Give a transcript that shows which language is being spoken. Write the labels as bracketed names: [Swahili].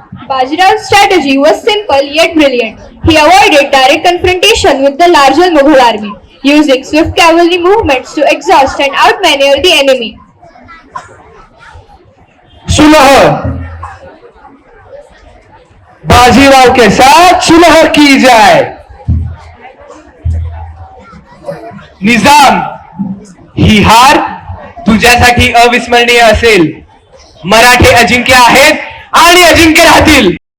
[English] Bajirau's strategy was simple yet brilliant. He avoided direct confrontation with the larger Mughal army, using swift cavalry movements to exhaust and outmaneuver the enemy. [Hindi] सुलह, बाजीराव के साथ सुलह की जाए. [Marathi] निजाम, ही हार तुझ्यासाठी अविस्मरणीय असेल. मराठे अजिंक्य आहेत आणि अजिंक्य राहतील.